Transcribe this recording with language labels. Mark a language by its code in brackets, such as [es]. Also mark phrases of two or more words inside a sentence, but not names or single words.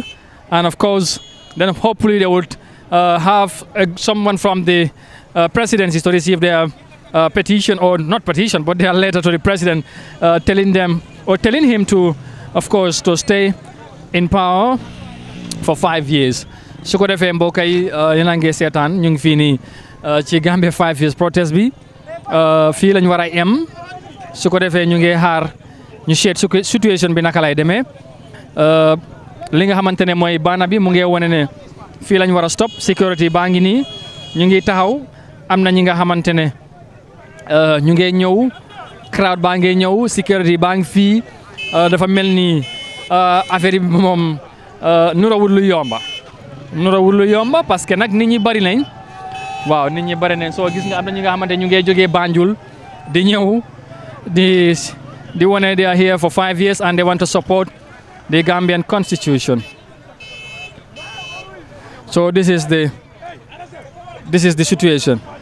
[en] And of course, then hopefully they would have someone from the presidency to receive their petition, or not petition, but their letter to the president telling him to, of course, to stay in power for 5 years. [wo] su ko defee mbokk yi yéen a ngi seetaan ñu ngi fii nii ci Gambia 5 years protest bi fii lañ war a em su ko defee ñu ngi xaar ñu seet situation bi naka lay demee li nga xamante ne mooy baana bi mu ngi wane ne fii lañ war a stop security baa ngi nii ñu ngi taxaw am na ñi nga xamante ne ñu ngi ñëw crowd baa ngi ñëw security baa ngi fii dafa mel ni affaire bi moom nurawul lu yomba [fr] parce que [wo] nag nit ñi bari nañ waaw nit ñi bari nañ soo gis nga am na ñi nga xamante ñu ngi jógee Banjul di ñëw di wane [en] they are here for 5 years and they want to support the Gambian constitution. So this is the situation.